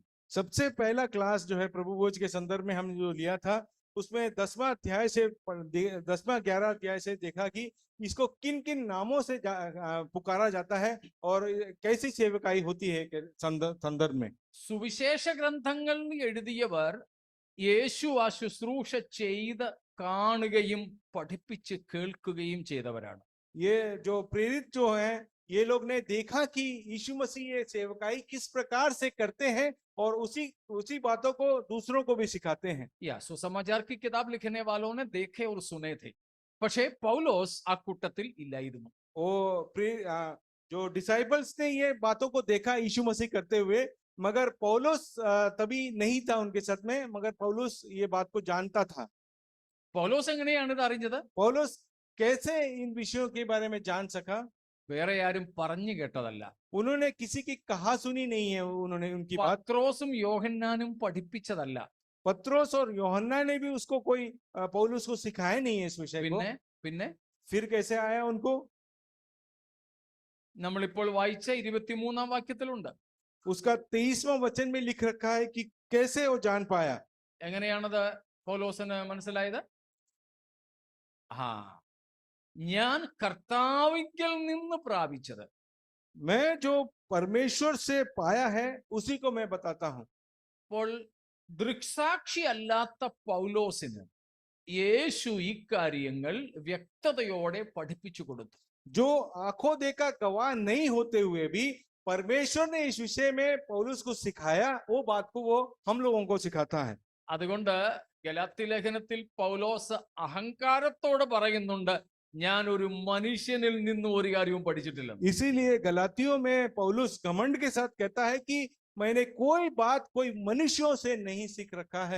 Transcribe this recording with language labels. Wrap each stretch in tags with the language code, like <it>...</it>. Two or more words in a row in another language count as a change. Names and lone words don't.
<hi>सबसे पहला क्लास जो है प्रभु भोज के संदर्भ में हमने जो लिया था उसमें 10वां अध्याय से 10वां 11 अध्याय से देखा कि इसको किन किन नामों से पुकारा जाता है और कैसी सेवकाई होती है के संदर्भ में।</hi> <ml>സുവിശേഷ ഗ്രന്ഥങ്ങൾ എഴുതിയവർ യേശു ആ ശുശ്രൂഷ ചെയ്ത് കാണുകയും പഠിപ്പിച്ച് കേൾക്കുകയും ചെയ്തവരാണ്.</ml> <hi>ये जो प्रेरित जो हैं ये लोग ने देखा कि यीशु मसीह ये सेवकाई किस प्रकार से करते हैं और उसी बातों को दूसरों को भी सिखाते हैं। या सुसमाचार की किताब लिखने वालों ने देखे और सुने थे,</hi> <ml>പക്ഷേ പൗലോസ് ആ കൂട്ടത്തിൽ ഇല്ലായിരുന്നു.</ml> <hi>वो जो डिसाइपल्स ने ये बातों को देखा यीशु मसीह करते हुए, मगर पौलुस तभी नहीं था उनके साथ में, मगर पौलुस ये बात को जानता था।</hi> <ml>പൗലോസ് എങ്ങനെയാണ് ഇത് അറിഞ്ഞത്?</ml> <hi>पौलुस कैसे इन विषयों के बारे में जान सका?</hi> <ml>വേറെ ആരും പറഞ്ഞു കേട്ടതല്ല.</ml> <hi>उन्होंने किसी की कहा सुनी नहीं है, उन्होंने उनकी बात</hi> <ml>പത്രോസും യോഹന്നാനും പഠിപ്പിച്ചതല്ല.</ml> <hi>पत्रोस और യോഹन्ना ने भी उसको कोई पौलुस को सिखाया नहीं है इस विषय को।</hi> <ml>പിന്നെ</ml> <hi>फिर कैसे आया उनको?</hi> <ml>നമ്മളിപ്പോൾ വായിച്ച 23-ാം വാക്യത്തിലുണ്ട്.</ml> <hi>उसका 23वां वचन में लिख रखा है कि कैसे वो जान पाया।</hi> <ml>എങ്ങനെയാണത് പൗലോസിന് മനസ്സിലായത്? ഞാൻ കർത്താവിങ്കൽ നിന്ന് പ്രാപിച്ചത്.</ml> <hi>मैं जो परमेश्वर से पाया है उसी को मैं बताता हूं।</hi> <ml>അപ്പോൾ ദൃക്സാക്ഷി അല്ലാത്ത പൗലോസിന് യേശു ഈ കാര്യങ്ങൾ വ്യക്തതയോടെ പഠിപ്പിച്ചു കൊടുത്തു.</ml> <hi>जो आंखों देखा गवाह नहीं होते हुए भी परमेश्वर ने इस विषय में पौलुस को सिखाया, वो बात को वो हम लोगों को सिखाता है।</hi> <ml>അതുകൊണ്ട് ഗലാത്യ ലേഖനത്തിൽ പൗലോസ് അഹങ്കാരത്തോടെ പറയുന്നുണ്ട്, ഞാൻ ഒരു മനുഷ്യനിൽ നിന്നും ഒരു കാര്യവും പഠിച്ചിട്ടില്ല.</ml> <hi>इसीलिए गलातियों में पौलुस घमंड के साथ कहता है कि मैंने कोई बात कोई मनुष्यों से नहीं सीख रखा है।</hi>